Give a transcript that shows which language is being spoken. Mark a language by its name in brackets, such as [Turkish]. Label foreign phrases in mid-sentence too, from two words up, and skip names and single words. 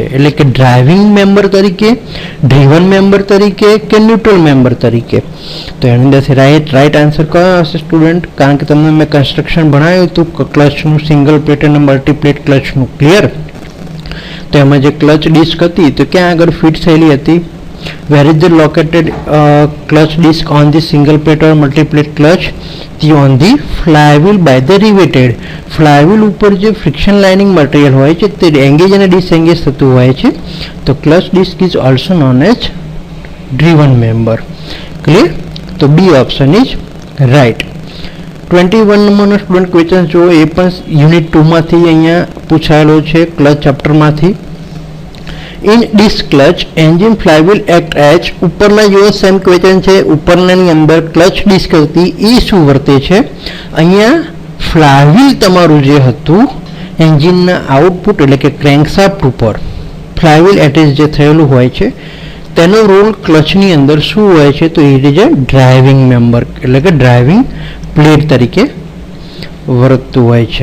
[Gujarati] એટલે કે [English] driving member [Gujarati] તરીકે, [English] driven member [Gujarati] તરીકે કે [English] neutral member [Gujarati] તરીકે? તો એની અંદરથી [English] right answer [Gujarati] કયો હશે સ્ટુડન્ટ? કારણ કે તમને મેં કન્સ્ટ્રક્શન ભણાવ્યું હતું ક્લચનું, [English] single plate [Gujarati] અને મલ્ટીપ્લેટ ક્લચનું. ક્લિયર? તો એમાં જે [English] clutch disc [Gujarati] હતી તો ક્યાં આગળ ફિટ થયેલી હતી? [English] where is the located clutch disc on the single plate or multi plate clutch? The on the flywheel by the riveted. [Gujarati] Flywheel ઉપર જે [English] friction lining material [Gujarati] હોય છે તે engage અને disengage થતું હોય છે. [English] તો clutch disc is also known as driven member. Clear? તો B option is right. [Gujarati] 21 નંબરનો [English] student question [Gujarati] જો એ પણ યુનિટ 2 માંથી અહીંયા પૂછાયેલો છે [English] clutch chapter [Gujarati] માંથી. [English] In disc clutch engine flywheel act as [Gujarati] ઉપરના જો [English] same question [Gujarati] છે ઉપરનાની અંદર [English] clutch disc [Gujarati] હતી એ શું વર્તે છે અહીંયા ફ્લાયવ્હીલ તમારું જે હતું એન્જિનના આઉટપુટ એટલે કે ક્રેન્કશાફ્ટ ઉપર [English] flywheel attach [Gujarati] જે થયેલું હોય છે તેનો રોલ ક્લચની અંદર શું હોય છે તો [English] it is a driving member [Gujarati] એટલે કે [English] driving plate [Gujarati] તરીકે વર્તતું હોય છે.